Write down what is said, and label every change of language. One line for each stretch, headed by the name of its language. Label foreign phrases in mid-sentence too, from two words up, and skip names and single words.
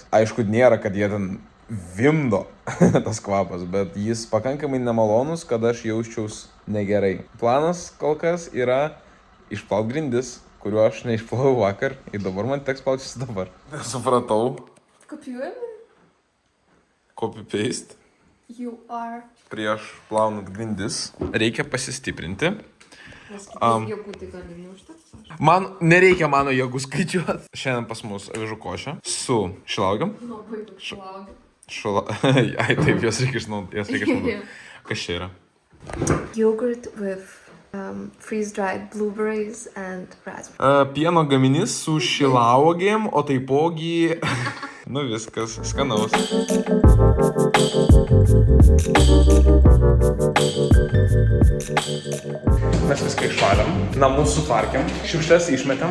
Lithuanian: Aišku, nėra, kad jie ten vimdo tas kvapas, bet jis pakankamai nemalonus, kad aš jausčiaus negerai. Planas kol kas yra išplaut grindis, kuriuo aš neišplovau vakar ir dabar man teks plautis dabar. Supratau. Kopijuojame?
English: Copy-paste. You are.
Lithuanian: Prieš plaunant grindis reikia pasistiprinti. Nes kitais jėgų tai gali neužteks. Man nereikia mano jėgų skaičiuoti. Šiandien pas mus avižų košė su šilauogėm. Labai daug šilauogė. Ai, taip, jos reikia išnaudoti. Kas čia yra?
English: Yogurt with freeze-dried blueberries and raspberries.
Lithuanian: Pieno gaminys su šilauogėm, o taipogi... Nu viskas, skanaus. Mes viską išvalėm, namus sutvarkėm, šiukšles išmetėm.